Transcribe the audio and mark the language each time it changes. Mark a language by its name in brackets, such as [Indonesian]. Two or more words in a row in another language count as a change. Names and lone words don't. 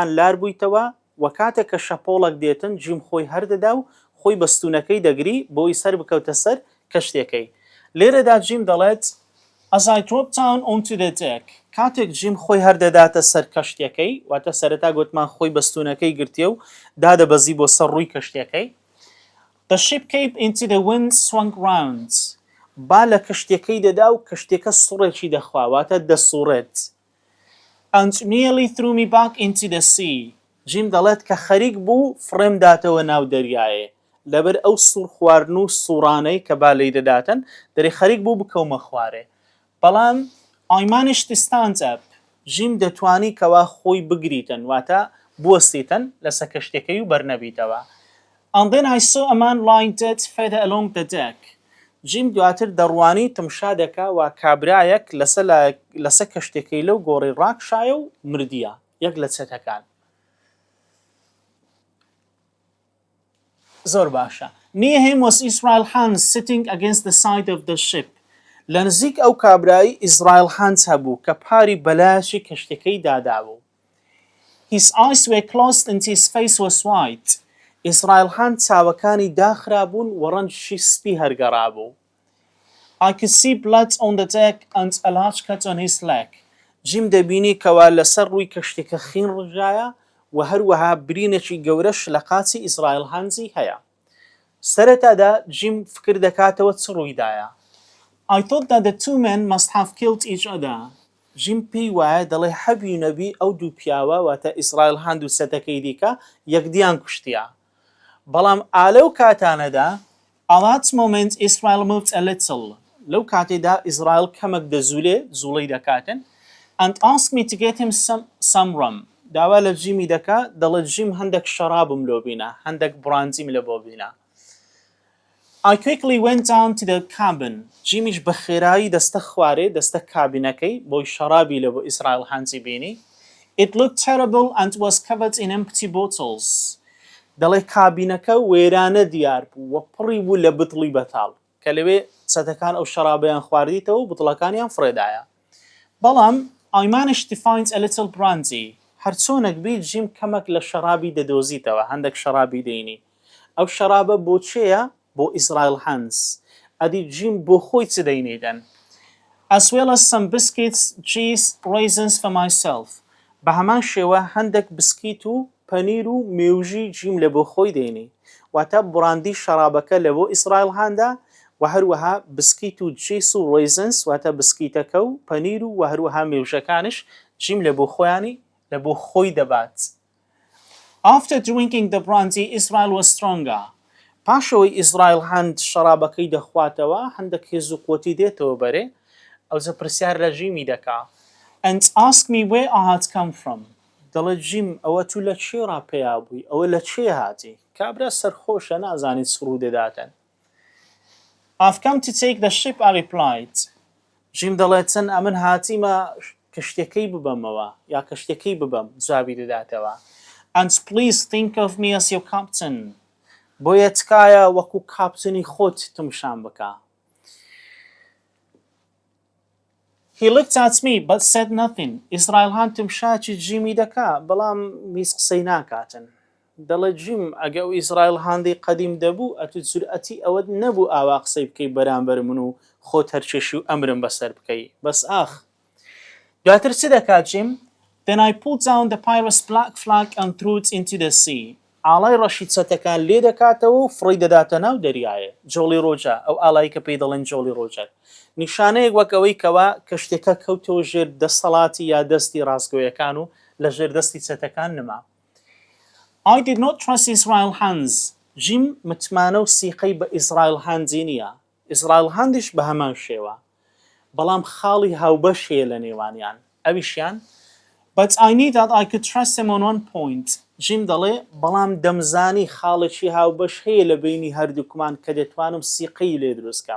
[Central Kurdish] لار بوویتەوە و کاتێک کە شەپۆڵک دێتن جیم خۆی هەردەدا و خۆی بە ستوونەکەی دەگری بۆی سەر بکەوتە سەر کەشتێکەی لێرەدا جیم دەڵێت [English] As I dropped down onto the deck, [Central Kurdish] کاتێک جیم خۆی هەردەداتە سەر کەشتەکەی واتە سەرەتا گوتمان خۆی بەستونەکەی گرتیە و دادەبەزی بۆ سەر ڕووی کەشتەکەی [English] The ship came into the wind swung round [Central Kurdish] با لە کەشتەکەی دەدا و کەشتەکە سوڕێکی دەخوا واتە دەسوڕێت [English] And nearly threw me back into the sea [Central Kurdish] جیم دەڵێت کە خەریک بوو فڕێم داتەوە ناو دەریایە لەبەر ئەو سوور خواردن و سوڕانەی کە با لێی دەداتن دەری خەریک بوو بکەومە خوارێ بەڵام [English] I managed to stand up [Central Kurdish] جیم دەتوانی کەوا خۆی بگریتن واتە بوەستیتن لەسەر کەشتەکەی و بەرنەبیتەوە [English] And then I saw a man lying dead further along the deck [Central Kurdish] جیم دواتر دەڕوانی تمشا دەکا و کابرایەک لەسەر کەشتەکەی لەو گۆڕی ڕاکشایە و مردیە یەک لە چەتەکان زۆر باشە [English] Near him was Israel Hans sitting against the side of the ship [Central Kurdish] لە نزیک ئەو کابرایی ئیزرائیل هاند هەبوو کە پاری بەلایەشی کەشتەکەی دادابوو [English] His eyes were closed and his face was white [Central Kurdish] ئیزرائیل هاند چاوەکانی داخرابوون و ڕەنجی سپی هەرگەڕابوو [English] I could see blood on the deck and a large cut on his leg [Central Kurdish] جیم دەبینی کەوا لەسەر ڕووی کەشتەکە خین ڕژایە و هەروەها برینێکی گەورەش لە قاچی ئیزرائیل هاندزی هەیە سەرەتادا جیم فکر دەکاتەوە چ ڕوویدایە [English] I thought that the two men must have killed each other. [Central Kurdish] جیم پێی وایە دەڵێ حەبی نەبی ئەو دوو پیاوە واتە ئیسرائیل هاند و سەتەکەی دیکە یەکدیان کوشتیە بەڵام ئالەو کاتانەدا [English] At that moment Israel moved a little [Central Kurdish] لەو کاتێدا ئیزرائیل کەمێک دەزولێ زوڵەی دەکاتن [English] and asked me to get him some rum [Central Kurdish] داوا لە جیمی دەکا دەڵێت جیم هەندێک شەرابم لۆ بینە هەندێک بڕانجیم لە بۆ بینە [English] I quickly went down to the cabin. [Central Kurdish] جیمیش بە خێرایی دەستە خوارێ دەستە کابینەکەی بۆی شەرابی لە بۆ ئیسرائیل هاندزی بینی [English] It looked terrible and was covered in empty bottles. [Central Kurdish] دەڵێ کابینەکە وێرانە دیار بوو و پڕی بوو لە بتڵی بەتاڵ کە لەوێ چەتەکان ئەو شەرابەیان خواردیتەوە و بتڵەکانیان فرێدایە بەڵام [English] I managed to find a little brandy. [Central Kurdish] هەرچۆنێک بیت جیم کەمێک لە شەرابی دەدۆزیتەوە هەندێک شەرابی دەینی ئەو شەرابە بۆ چێیە بۆ ئیسرائیل هاندز ئەدی جیم بۆ خۆی چ دەینێدەن [English] as well as some biscuits, cheese, raisins for myself [Central Kurdish] بە هەمان شێوە هەندێک بسکیت و پەنیر و مێوژی جیم لە بۆ خۆی دەینی واتە بڕاندی شەرابەکە لە بۆ ئیسرائیل هاندا و هەروەها بسکیت و چیس و ڕێزنس واتە بسکیتەکە و پەنیر و هەروەها مێوژەکانش جیم لە بۆ خۆیانی لە بۆ خۆی دەبات [English] After drinking the brandy Israel was stronger [Central Kurdish] پاشەوەی ئیزرائیل هاند شەرابەکەی دەخواتەوە هەندێک هێز و قوتی دێتەوە بەرێ ئەوجە پرسیار لە ژیمی دەکا [English] and ask me where I had come from [Central Kurdish] دەڵێت جیم ئەوە تو لە چێ ڕاپێیا بووی ئەوە لە چێ هاتی کابرا سەرخۆشە نازانیت سڕوو دەداتن [English] I've come to take the ship I replied [Central Kurdish] جیم دەڵێت چەند ئەمن هاتیمە کەشتەکەی ببەمەوە یا کەشتەکەی ببەم جوابی دەداتەوە [English] and please think of me as your captain [Central Kurdish] بۆیە تکایە وەکو کاپتنی خۆت تمشان بکە [English] He looked at me but said nothing [Central Kurdish] ئیسرائیل هاند تمشاکی جیمی دەکا بەڵام هیچ قسەی ناکاتن دەڵێت جیم ئەگە ئەو ئیسرائیل هاندی قەدیم دەبوو ئەتو جورئەتی ئەوەت نەبوو ئاوا قسەی بکەی بەرامبەر من و خۆت هەرچێشی و ئەمرم بەسەر بکەی بەس ئاخ دواتر چ دەکات جیم [English] Then I pulled down the pirate's black flag and threw it into the sea [Central Kurdish] ئاڵای ڕەشی چەتەکان لێ دەکاتەوە و فڕی دەداتە ناو دەریایە جۆڵی ڕۆژە ئەو ئاڵایی کە پێی دەڵێن جۆڵی ڕۆژە نیشانەیەک وەکەوەی کەوا کەشتەکە کەوتەوە ژێر دەسەڵاتی یا دەستی ڕاستگۆیەکان و لە ژێردەستی چەتەکان نما. [English] I did not trust Israel hands. [Central Kurdish] جیم متمانە و سیقەی بە ئیسرائیل هاندی نییە. ئیسرائیل هاندیش بە هەمان شێوە. بەڵام خاڵی هاوبەش هەیە لە نێوانیان. [English] ئەویشیان But I knew that I could trust him on one point. [Central Kurdish] جیم دەڵێ بەڵام دەمزانی خاڵێکی هاوبەش هەیە لە بینی هەردووکمان کە دەتوانم سیقەی لێ دروستکەم.